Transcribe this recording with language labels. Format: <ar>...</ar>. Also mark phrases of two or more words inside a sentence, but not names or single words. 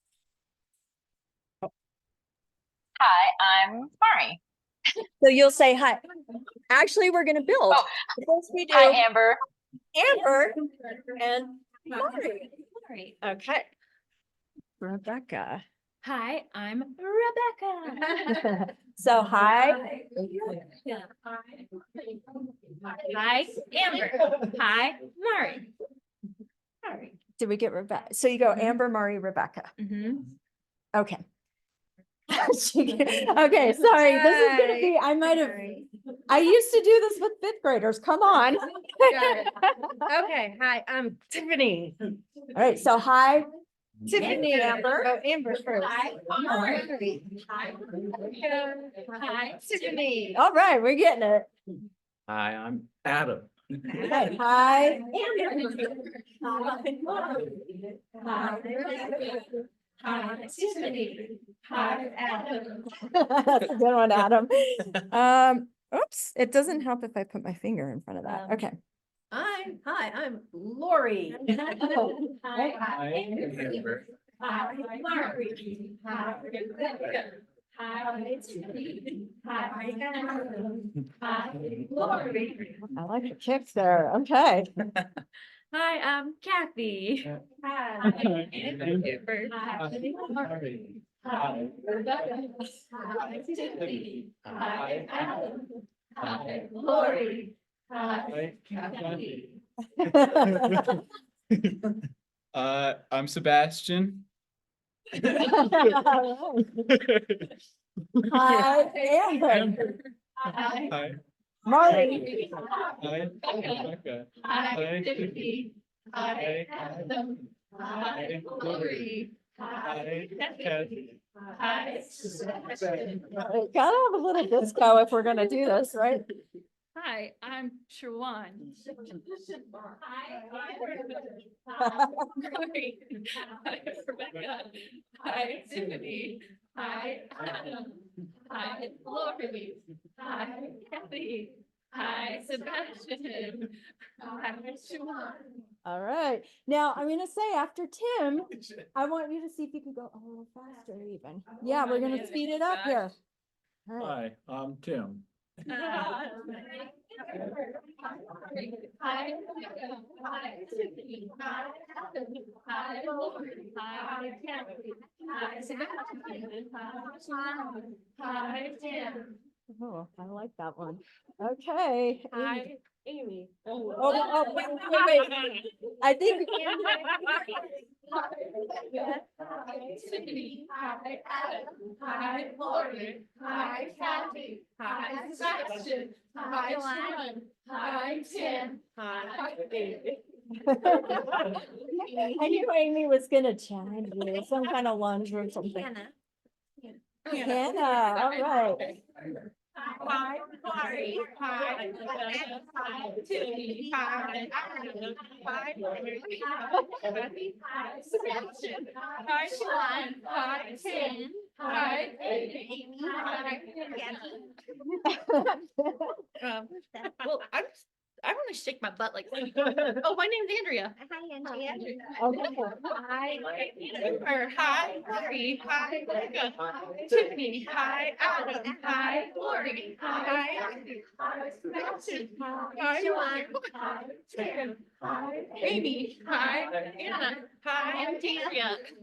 <en>Hi, I'm Mari. So you'll say hi. Actually, we're gonna build. Oh, First we do Hi, Amber. Amber and Maury. Okay. Rebecca. Hi, I'm Rebecca. So hi. Hi, Amber. Hi, Mari. Did we get Rebecca? So you go Amber, Maury, Rebecca. Okay. Okay, sorry. This is gonna be, I used to do this with fifth graders. Come on. Okay, hi, I'm Tiffany. All right, so hi, Tiffany. Amber. Oh, Amber first. Hi, Mari. Hi, Tiffany. All right, we're getting it. Hi, I'm Adam. Okay, hi. Hi, Tiffany. Hi, Adam. That's a good one, Adam. Oops, it doesn't help if I put my finger in front of that. Okay. I'm Lori. Hi, Amber. Hi, Marty. Hi, Rebecca. Hi, Tiffany. Hi, Adam. Hi, Lori. I like the kicks there. Okay. Hi, I'm Kathy. Hi, Amber. Hi, Hi. Hi, Rebecca. Hi, Tiffany. Hi, Adam. Hi, Lori. Hi, Kathy. I'm Sebastian. Hi, Amber. Hi, Hi. Marty. Hi. Rebecca. Hi, Tiffany. Hi, Adam. Hi, Lori. Hi, Kathy. Hi, Sebastian. Gotta have a little disco if we're gonna do this, right? Hi, I'm Shawan. Hi, Rebecca. Hi, Tiffany. Hi, Adam. Hi, Lori. Hi, Kathy. Hi, Sebastian. Hi, Shawan. All right. Now I'm gonna say after Tim, I want you to see if you can go a little faster even. Yeah, we're gonna speed it up here. All right. Hi, I'm Tim. Hi, Hi, Tiffany. Hi, Adam. Hi, Lori. Hi, Kathy. Hi, Sebastian. Hi, Tim. Oh, I like that one. Okay. Hi, Amy. Wait. I think. Tiffany, hi, Adam, hi, Lori, hi, Kathy, hi, Sebastian, hi, Sean, hi, Tim, hi, David. I knew Amy was gonna challenge you, some kind of lunge or something. Hannah, all right. Hi, Lori, hi, hi, Tiffany, hi, Adam, hi, Lori, hi, Kathy, hi, Sebastian, hi, Sean, hi, Tim, hi, Amy, hi, Well, I want to shake my butt like, oh, my name's Andrea. Hi, Andrea. Okay. Hi, or hi, Lori, hi, Becca, Tiffany, hi, Adam, hi, Lori, hi, Sebastian, hi, Sean, hi, Tim, hi, Amy, hi, Anna, hi, Andrea.</en>